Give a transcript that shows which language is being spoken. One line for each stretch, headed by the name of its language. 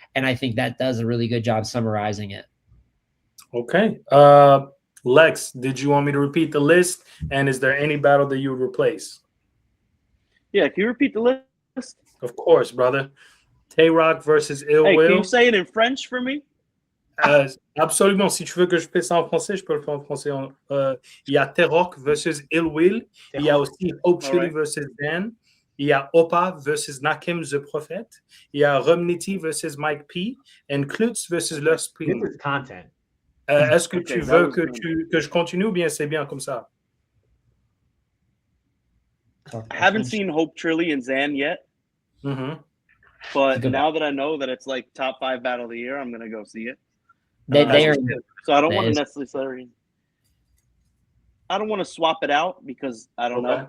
English: And I think that does a really good job summarizing it. Okay. Lex, did you want me to repeat the list? And is there any battle that you would replace? Yeah, can you repeat the list? Of course, brother. Tay Rock versus Ill Will. Can you say it in French for me?
French: Absolument. Si tu veux que je fasse ça en français, je peux le faire en français. Il y a Tay Rock versus Ill Will. Il y a aussi Hope Chili versus Dan. Il y a Opa versus Nakim the Prophet. Il y a Rumnity versus Mike P.
English: And Klutz versus Leur Spring. This is content.
French: Est-ce que tu veux que je continue ou bien c'est bien comme ça?
English: I haven't seen Hope Trilly and Zan yet. But now that I know that it's like top 5 battle of the year, I'm going to go see it. So I don't want to necessarily. I don't want to swap it out because I don't know.